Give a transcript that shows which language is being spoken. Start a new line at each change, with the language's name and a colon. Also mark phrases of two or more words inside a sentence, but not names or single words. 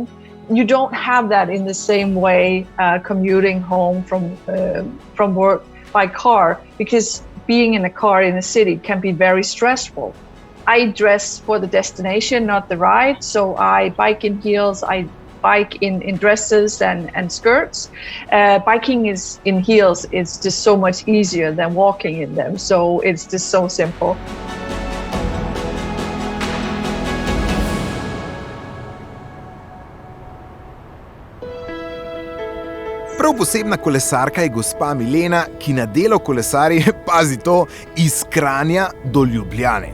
English: You don't have that in the same way commuting home from work by car, because being in a car in a city can be very stressful. I dress for the destination, not the ride, so I bike in heels, I bike in dresses and skirts. Biking in heels is just so much easier than walking in them, so it's just so simple.
Slovenian: Prav posebna kolesarka je gospa Milena, ki na delo kolesari, pazi to, iz Kranja do Ljubljane.